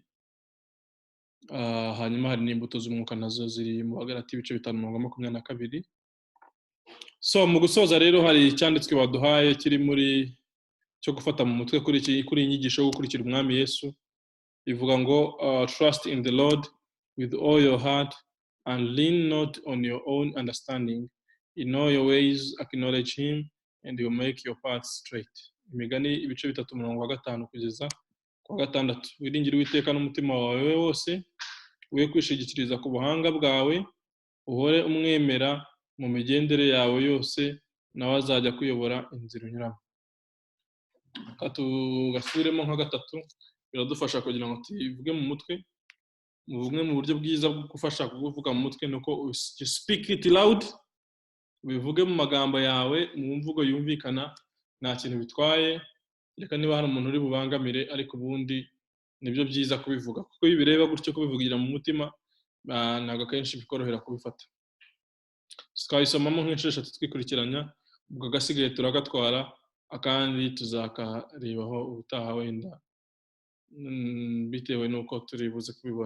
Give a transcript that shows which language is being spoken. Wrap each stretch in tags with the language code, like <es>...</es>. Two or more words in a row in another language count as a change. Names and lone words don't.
<rw>Hanyuma hari n'imbuto z'umwuka nazo ziri mu Bagalatiya ibice 5:22. So mu gusoza rero hari icyanditswe baduhaye kiri muri cyo gufata mu mutwe kuri inyigisho yo gukurikira umwami Yesu. Ivuga ngo</rw> <en>trust in the Lord with all your heart and lean not on your own understanding, in all your ways acknowledge him and he will make your paths straight.</en> <rw>Imigani ibice 3:5 kugeza ku 6. Wiringire Uwiteka n'umutima wawe wose, we kwishigikiriza ku buhanga bwawe, uhore umwemera mu migendere yawe yose, nawe azajya kuyobora inzira unyuramo. Tugasubiremo nka 3 biradufasha kugira ngo tuvuge mu mutwe. Muvuge mu buryo bwiza bwo gufasha kuvuga mu mutwe, nuko</rw> <en>speak it loud,</en> <rw>bivuge mu magambo yawe mu mvugo yumvikana, nta kintu bitwaye. Reka niba hari umuntu uri bubangamire, ariko ubundi nibyo byiza kubivuga, kuko iyo bireba gutyo kubivugira mu mutima ntago kenshi bikorohera kubifata. twayisomamo nk'inshuro 3 twikurikiranya, ubwo gasigaye turagatwara akandi tuzakarebaho ubutaha wenda bitewe n'uko turi buze kubibona.</rw>